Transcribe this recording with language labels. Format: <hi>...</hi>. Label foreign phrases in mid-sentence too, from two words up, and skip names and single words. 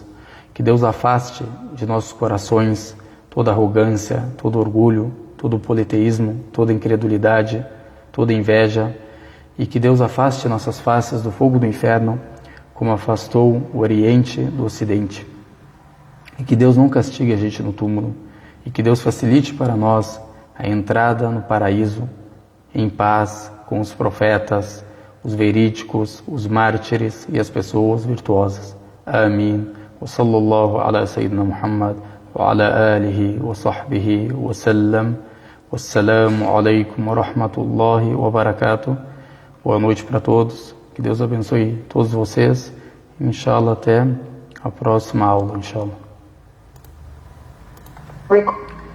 <pt>Que Deus afaste de nossos corações toda arrogância, todo orgulho, todo politeísmo, toda incredulidade, toda inveja, e que Deus afaste nossas faces do fogo do inferno, como afastou o Oriente do Ocidente. E que Deus não castigue a gente no túmulo, e que Deus facilite para nós a entrada no paraíso, em paz com os profetas, os verídicos, os mártires e as pessoas virtuosas. Amém.</pt> <ar>وصلى الله على سيدنا محمد وعلى آله وصحبه وسلم. والسلام عليكم ورحمة الله وبركاته.</ar> <pt>Boa noite para todos. Que Deus abençoe todos vocês. Inshallah, até a próxima aula, inshallah.</pt>